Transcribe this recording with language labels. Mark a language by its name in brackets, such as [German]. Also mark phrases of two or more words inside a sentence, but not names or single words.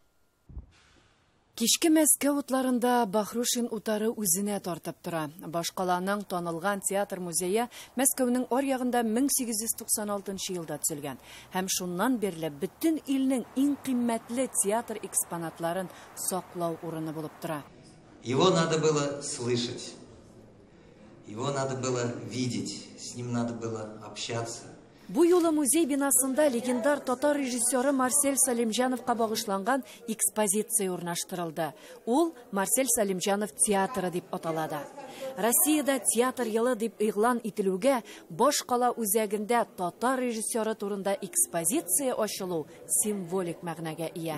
[Tatar] Кичке Мәскәү утларында Бахрушин утары үзенә тартып тора. Башкаланың танылган театр музее Мәскәүнең аръягында 1896 елда төзелгән. Һәм шуннан бирле бөтен илнең иң кыйммәтле театр экспонатларын саклау урыны булып тора. [Russian] Его надо было слышать. Его надо было видеть. С ним надо было общаться. [Tatar] Бу юлы музей бинасында легендар татар режиссеры Марсель Сәлимҗановка багышланган экспозиция урнаштырылды. Ул Марсель Сәлимҗанов театры дип аталады. Россиядә театр елы дип игълан ителүгә Башкала үзәгендә татар режиссеры турында экспозиция ачылу символик мәгънәгә ия.